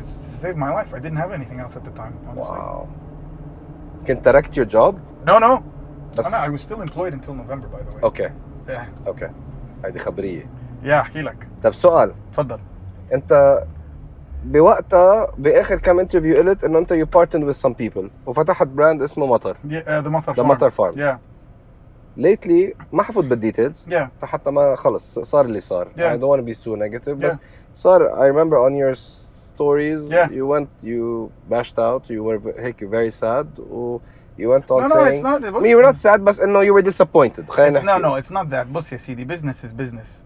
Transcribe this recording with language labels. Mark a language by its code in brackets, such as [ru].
[en] It's to save my life. I didn't have anything else at the time. Honestly. Wow. [ar] كنت تركت [en] your job? No. [ar] بس... [en] I was still employed until November, by the way. Okay. Yeah. [ar] Okay. هذه خبرية. احكي لك. طب سؤال. تفضل. انت بوقتها باخر كم انترفيو قلت انه انت [en] you partnered with some people [ar] وفتحت براند اسمه مطر. [en] The Mattar Farm. The Mattar Farms. Yeah. [ar] lately ما حفوت بالديتيلز [en] Yeah. [ar] حتى ما خلص صار اللي صار. [en] Yeah. I don't want to be too negative. Yeah. [ar] بس صار. [en] I remember on your stories Yeah. you bashed out. You were هيك very sad. You went on No, saying. it's not. I mean, you were not sad, but no, you were disappointed. No, it's not that. [ar] بص يا سيدي, [en] business is business.